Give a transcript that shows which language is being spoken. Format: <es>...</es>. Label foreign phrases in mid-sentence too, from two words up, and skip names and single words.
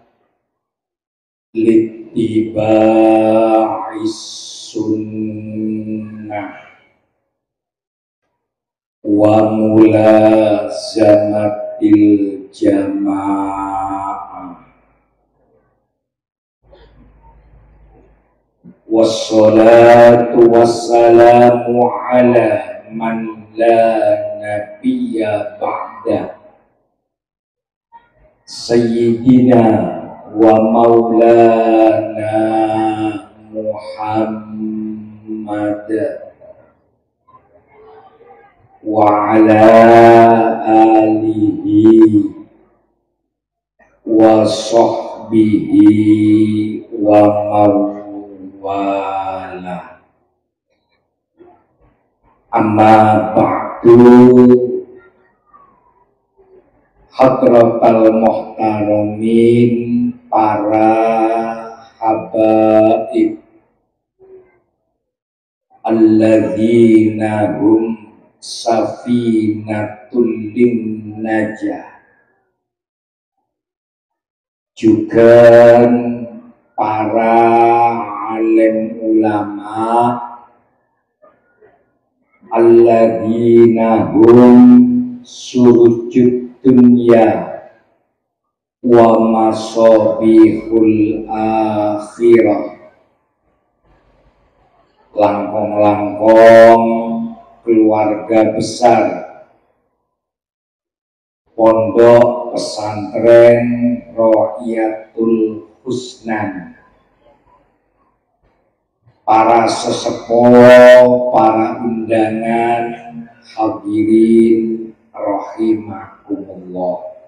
<ar>لاتباع السنة وملازمة الجماعة. والصلاة والسلام على من لا نبي بعد سيدنا ومولانا محمد وعلى آله وصحبه وموالاه. أما بعد، حضرة المحترمين,</ar> <id>para habaib</id> <ar>الذين هم سفينة النجاة,</ar> <id>juga para alim ulama</id> <ar>الذين هم سرج الدنيا ومصابيح الآخرة,</ar> <id>langkong-langkong keluarga besar pondok pesantren Rohiyatul Husnan, para sesepuh, para undangan, hadirin rahimakumullah.</id>